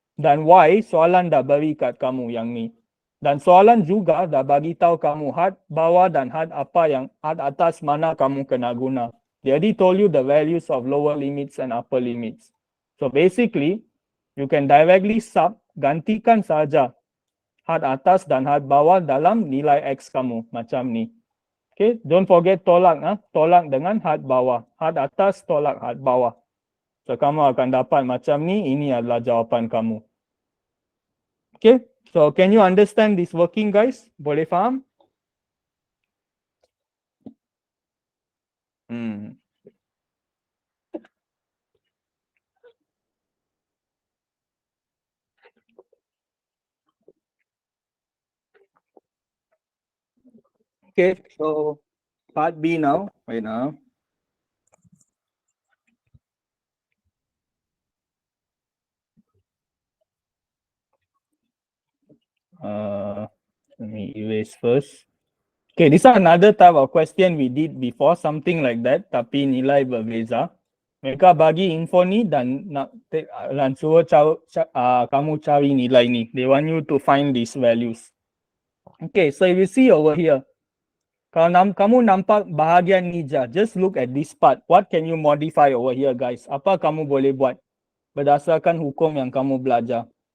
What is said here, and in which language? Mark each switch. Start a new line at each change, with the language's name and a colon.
Malay: Dan y, soalan dah beri kat kamu yang ni. Dan soalan juga dah bagi tahu kamu had bawah dan had apa yang had atas mana kamu kena guna.
English: They already told you the values of lower limits and upper limits. So basically, you can directly sub,
Malay: gantikan saja had atas dan had bawah dalam nilai X kamu. Macam ni. Okay,
English: don't forget
Malay: tolak. Tolak dengan had bawah. Had atas, tolak had bawah. So kamu akan dapat macam ni. Ini adalah jawapan kamu.
English: Okay. So, can you understand this working guys?
Malay: Boleh faham?
English: Okay, so part B now. Wait now. Let me erase first. Okay, this is another type of question we did before, something like that,
Malay: tapi nilai berbeza. Mereka bagi info ni dan suruh kamu cari nilai ni.
English: They want you to find these values. Okay, so if you see over here,
Malay: kalau kamu nampak bahagian ni je,
English: just look at this part. What can you modify over here guys?
Malay: Apa kamu boleh buat berdasarkan hukum yang kamu belajar?